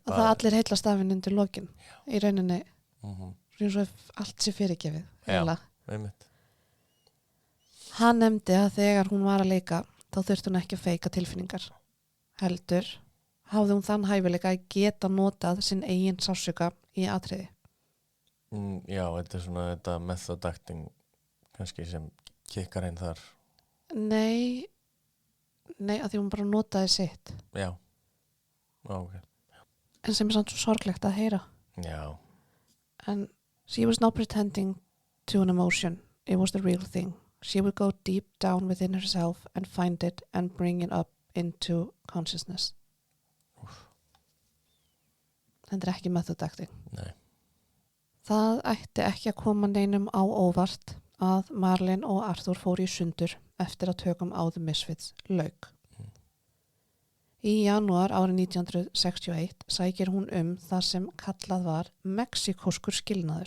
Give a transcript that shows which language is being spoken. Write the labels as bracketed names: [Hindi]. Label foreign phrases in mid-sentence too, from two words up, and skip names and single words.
[Icelandic] Og það allir heillast af henni undir lokin, í rauninni, eins og allt sé fyrirgefið. Já, einmitt. Hann nefndi að þegar hún var að leika, þá þurfti hún ekki að feika tilfinningar. Heldur hafði hún þann hæfileika að geta notað sinn eigin sársauka í atriði. Já, þetta er svona þetta [English] method acting [Icelandic] kannski sem kikkar inn þar. Nei, að því hún bara notaði sitt. Já, ok. En sem er samt svo sorglegt að heyra. Já. [English] And she was not pretending to an emotion. It was the real thing. She would go deep down within herself and find it and bring it up into consciousness. [Icelandic] Þetta er ekki [English] method acting. [Icelandic] Nei. Það ætti ekki að koma neinum á óvart að Marlin og Arthur fóru í sundur eftir að tökum á The Misfits lauk. Í janúar árið 1961 sækir hún það sem kallað var mexíkóskur skilnaður.